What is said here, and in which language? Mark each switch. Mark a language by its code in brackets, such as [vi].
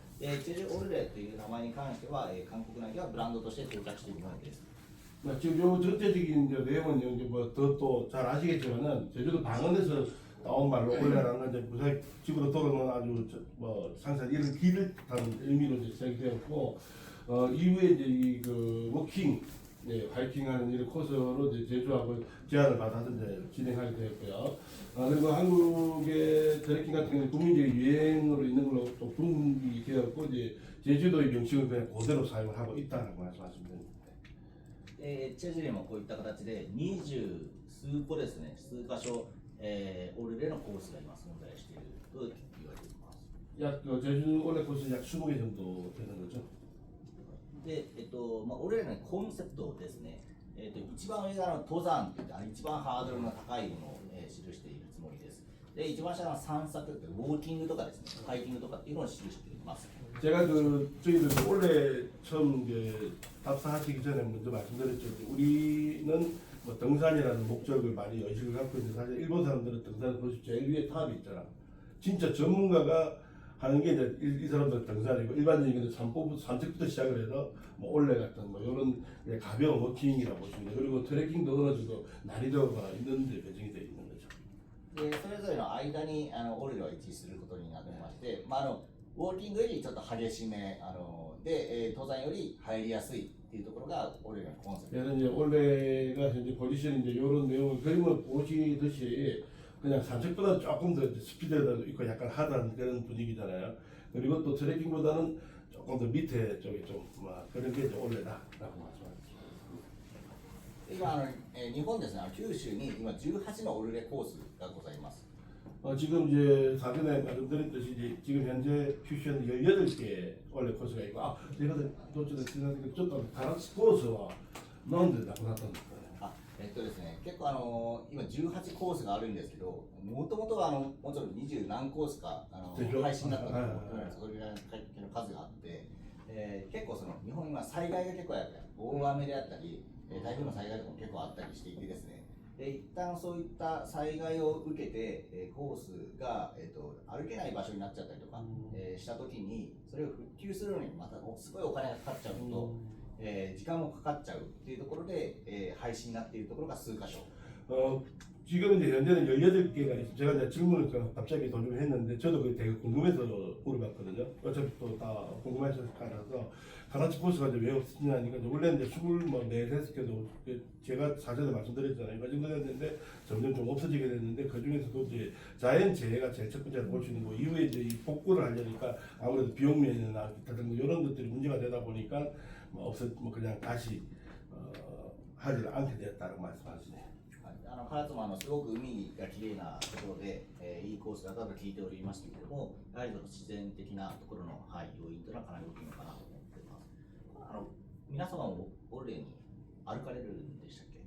[ja] チェジュオルレという名前に関しては、韓国内ではブランドとして定着しているものです。 [ko] 지금 요 전체적인 내용은 이제 또 잘 아시겠지만은 제주도 방언에서 나온 말로 올레라는 건 이제 무사히 집으로 돌아오는 아주 상상 이런 길을 타는 의미로 이제 시작이 되었고, 이후에 이제 이 워킹, 하이킹하는 이런 코스로 이제 제주하고 제안을 받아서 이제 진행하게 되었고요. 그리고 한국의 트레킹 같은 경우는 국민적인 유행으로 있는 걸로 또 분위기 되었고, 이제 제주도의 명칭을 그냥 그대로 사용을 하고 있다는 말씀하시면 됩니다. [ja] チェジュにもこういった形で20数個ですね、数箇所、オルレのコースが今存在していると言われています。 [ko] 제주 올레 코스 약 20개 정도 되는 거죠. [ja] で、オルレのコンセプトですね、一番上が登山といって一番ハードルの高いものを、記しているつもりです。で、一番下の散策、ウォーキングとかですね、ハイキングとかっていうのを記しています。 [ko] 제가 저희들 올해 처음 답사하시기 전에 먼저 말씀드렸죠. 우리는 등산이라는 목적을 많이 의식을 갖고 있는데, 사실 일본 사람들은 등산을 보시면 제일 위에 탑이 있잖아. 진짜 전문가가 하는 게 이제 이 사람들 등산이고, 일반적인 산책부터 시작을 해서 올레 같은 이런 가벼운 워킹이라고 보시면 돼요. 그리고 트레킹도 어느 정도 난이도가 있는데 배정이 되어 있는 거죠. [ja] で、それぞれの間にオルレを位置することになってまして、ウォーキングよりちょっと激しめで、登山より入りやすいっていうところがオルレのコンセプト。 [ko] 그래서 이제 올레가 현재 포지션이 이제 이런 내용을 그림을 보시듯이 그냥 산책보다 조금 더 스피드가 있고 약간 하단 그런 분위기잖아요. 그리고 또 트레킹보다는 조금 더 밑에 쪽에 좀 그런 게 이제 올레다라고 말씀하셨습니다. [ja] 今日本ですね、九州に今18のオルレコースがございます。 [ko] 지금 이제 사전에 말씀드렸듯이 이제 지금 현재 큐션은 18개 올레 코스가 있고, 제가 도전에 지나니까 좀 가라스 코스와 넣은데 나고 났던 거예요. [ja] ですね、結構今18コースがあるんですけど、もともとはもちろん20何コースか配信だったと思うんです。それぐらいの数があって、結構日本今災害が結構やっぱり大雨であったり、台風の災害とかも結構あったりしていてですね。一旦そういった災害を受けて、コースが、歩けない場所になっちゃったりとか、した時にそれを復旧するのにまたすごいお金がかかっちゃうと、時間もかかっちゃうっていうところで、廃止になっているところが数箇所。 [ko] 지금 이제 현재는 18개가 있어요. 제가 이제 질문을 갑자기 도중에 했는데 저도 그게 되게 궁금해서 물어봤거든요. 어차피 또 다 궁금해서 가라서 가라치 코스가 이제 왜 없느냐니까, 원래는 이제 24개도 제가 사전에 말씀드렸잖아요. 그 정도 됐는데 점점 좀 없어지게 됐는데, 그 중에서도 이제 자연재해가 제일 첫 번째로 볼 수 있는 거, 이후에 이제 이 복구를 하려니까 아무래도 비용 면이나 기타 등등 이런 것들이 문제가 되다 보니까 그냥 다시 하지 않게 됐다고 말씀하시네요. [ja] 唐津もすごく海が綺麗なところで、いいコースだと聞いておりましたけれども、やはり自然的なところの、要因というのはかなり大きいのかなと思っています。皆様もオルレに歩かれるんでしたっけ？